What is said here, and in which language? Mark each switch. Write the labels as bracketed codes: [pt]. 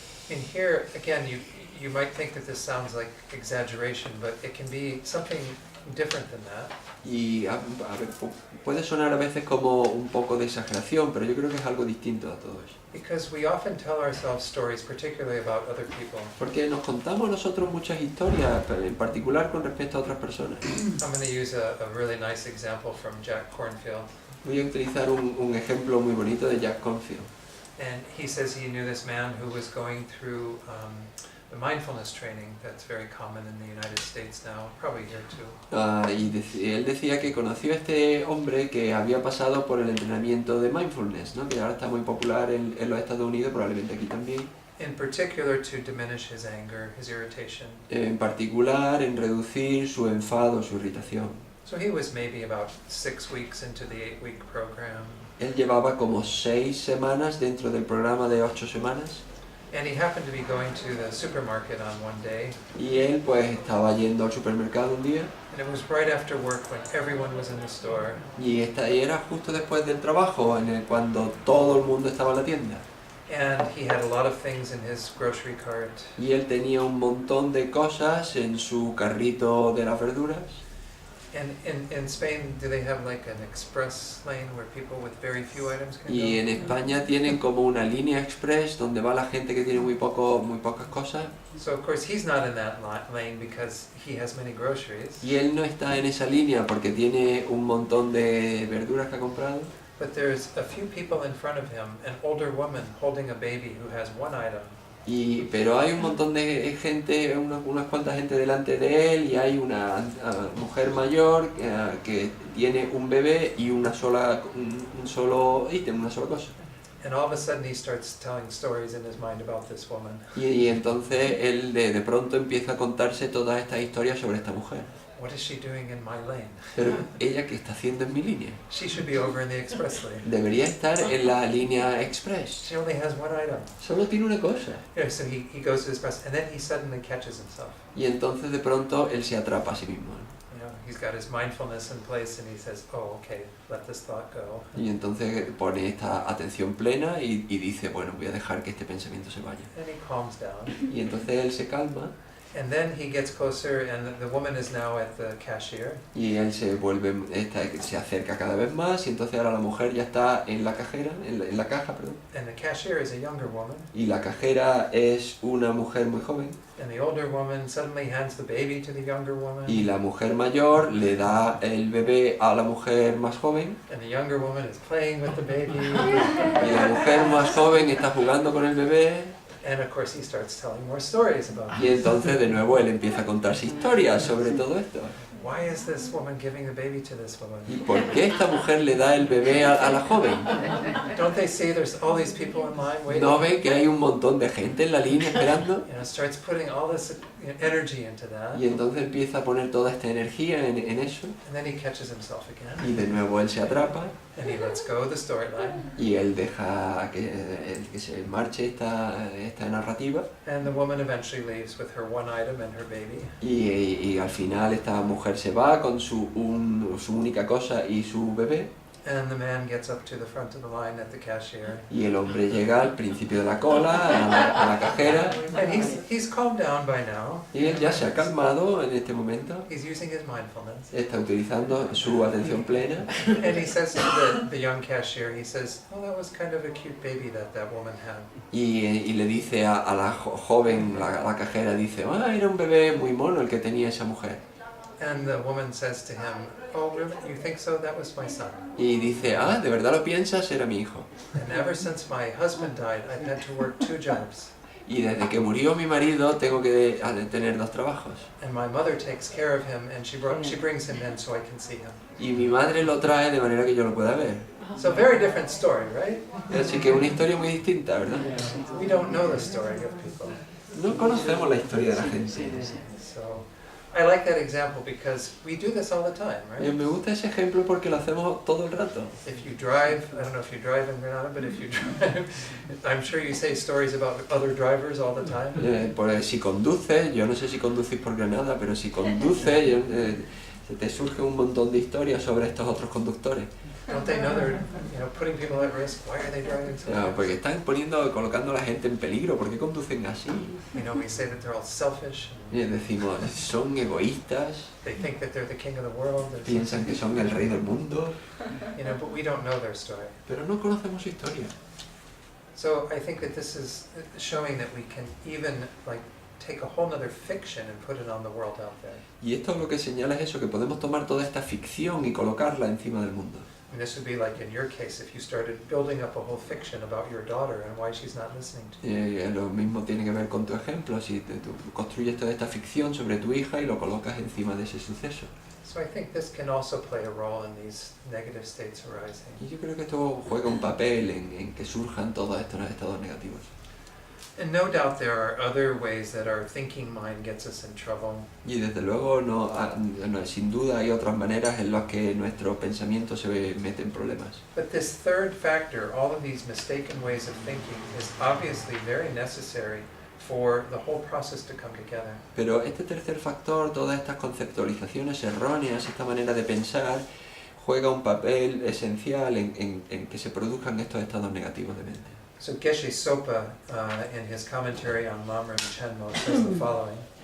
[en] In here, again, you might think that this sounds like exaggeration, but it can be something different than that. [es] Y a ver, puede sonar a veces como un poco de exageración, pero yo creo que es algo distinto a todo eso. [en] Because we often tell ourselves stories, particularly about other people. [es] Porque nos contamos nosotros muchas historias, en particular con respecto a otras personas. [en] I'm going to use a really nice example from Jack Kornfield. [es] Voy a utilizar un ejemplo muy bonito de Jack Kornfield. [en] And he says he knew this man who was going through the mindfulness training that's very common in the United States now, probably here too. [es] Y él decía que conoció a este hombre que había pasado por el entrenamiento de mindfulness, ¿no? Que ahora está muy popular en los Estados Unidos, probablemente aquí también. [en] In particular to diminish his anger, his irritation. [es] En particular en reducir su enfado, su irritación. [en] So he was maybe about 6 weeks into the 8-week program. [es] Él llevaba como 6 semanas dentro del programa de 8 semanas. [en] And he happened to be going to the supermarket on one day. [es] Y él pues estaba yendo al supermercado un día. [en] And it was right after work when everyone was in the store. [es] Y era justo después del trabajo, cuando todo el mundo estaba en la tienda. [en] And he had a lot of things in his grocery cart. [es] Y él tenía un montón de cosas en su carrito de las verduras. [en] And in Spain, do they have like an express lane where people with very few items can [es] Y [en] go? [es] en España tienen como una línea express donde va la gente que tiene muy pocas cosas. [en] So of course he's not in that lane because he has many groceries. [es] Y él no está en esa línea porque tiene un montón de verduras que ha comprado. [en] But there's a few people in front of him, an older woman holding a baby who has one item. [es] Pero hay un montón de gente, unas cuantas gente delante de él, y hay una mujer mayor que tiene un bebé y un solo ítem, una sola cosa. [en] And all of a sudden he starts telling stories in his mind about this woman. [es] Y entonces él de pronto empieza a contarse todas estas historias sobre esta mujer. [en] What is she doing in my lane? [es] Pero ella, ¿qué está haciendo en mi línea? [en] She should be over in the express lane. [es] Debería estar en la línea express. [en] She only has one item. [es] Solo tiene una cosa. [en] Yeah, so he goes to the express and then he suddenly catches himself. [es] Y entonces de pronto él se atrapa a sí mismo. [en] You know, he's got his mindfulness in place and he says, oh, okay, let this thought go. [es] Y entonces pone esta atención plena y dice, bueno, voy a dejar que este pensamiento se vaya. [en] And he calms down. [es] Y entonces él se calma. [en] And then he gets closer and the woman is now at the cashier. [es] Y él se acerca cada vez más, y entonces ahora la mujer ya está en la cajera, en la caja, perdón. [en] And the cashier is a younger woman. [es] Y la cajera es una mujer muy joven. [en] And the older woman suddenly hands the baby to the younger woman. [es] Y la mujer mayor le da el bebé a la mujer más joven. [en] And the younger woman is playing with the baby. [es] Y la mujer más joven está jugando con el bebé. [en] And of course he starts telling more stories about [es] Y [en] it. [es] entonces de nuevo él empieza a contarse historias sobre todo esto. [en] Why is this woman giving the baby to this woman? [es] ¿Y por qué esta mujer le da el bebé a la joven? [en] Don't they see there's all these people in line waiting? [es] ¿No ven que hay un montón de gente en la línea esperando? [en] You know, starts putting all this energy into that. [es] Y entonces empieza a poner toda esta energía en eso. [en] And then he catches himself again. [es] Y de nuevo él se atrapa. [en] And he lets go of the storyline. [es] Y él deja que se marche esta narrativa. [en] And the woman eventually leaves with her one item and her baby. [es] Y al final esta mujer se va con su única cosa y su bebé. [en] And the man gets up to the front of the line at the cashier. [es] Y el hombre llega al principio de la cola, a la cajera. [en] And he's calmed down by now. [es] Y él ya se ha calmado en este momento. [en] He's using his mindfulness. [es] Está utilizando su atención plena. [en] And he says to the young cashier, he says, oh, that was kind of a cute baby that woman had. [es] Y le dice a la joven, la cajera, dice, era un bebé muy mono el que tenía esa mujer. [en] And the woman says to him, oh, really? You think so? That was my son. [es] Y dice, ¿de verdad lo piensas? Era mi hijo. [en] And ever since my husband died, I've had to work 2 jobs. [es] Y desde que murió mi marido tengo que tener 2 trabajos. [en] And my mother takes care of him, and she brings him in so I can see him. [es] Y mi madre lo trae de manera que yo lo pueda ver. [en] So very different story, right? [es] Así que una historia muy distinta, ¿verdad? [en] We don't know the story of people. [es] No conocemos la historia de la gente. [en] So I like that example because we do this all the time, [es] Y [en] right? [es] me gusta ese ejemplo porque lo hacemos todo el rato. [en] If you drive, I don't know if you drive in Granada, but if you drive, I'm sure you say stories about other drivers all the time. [es] Pues si conduces, yo no sé si conducís por Granada, pero si conduces, Se te surge un montón de historias sobre estos otros conductores. [en] Don't they know they're, putting people at risk? Why are they driving so fast? [es] Porque están colocando a la gente en peligro. ¿Por qué conducen así? [en] We say that they're all selfish. [es] Y decimos, son egoístas, [en] They think that they're the king of the world. [es] piensan que son el rey del mundo, [en] But we don't know their story. [es] pero no conocemos su historia. [en] So I think that this is showing that we can even take a whole other fiction and put it on the world out there. [es] Y esto lo que señala es eso, que podemos tomar toda esta ficción y colocarla encima del mundo. [en] And this would be like in your case, if you started building up a whole fiction about your daughter and why she's not listening to you. [es] Lo mismo tiene que ver con tu ejemplo, si tú construyes toda esta ficción sobre tu hija y lo colocas encima de ese suceso. [en] So I think this can also play a role in these negative states arising. [es] Y yo creo que esto juega un papel en que surjan todos estos estados negativos. [en] And no doubt there are other ways that our thinking mind gets us in trouble. [es] Y desde luego, sin duda hay otras maneras en las que nuestro pensamiento se mete en problemas. [en] But this third factor, all of these mistaken ways of thinking, is obviously very necessary for the whole process to come together. [es] Pero este tercer factor, todas estas conceptualizaciones erróneas, esta manera de pensar, juega un papel esencial en que se produzcan estos estados negativos de mente. [en] So Geshe Sopa, in his commentary on Lamrim Chenmo, says the following.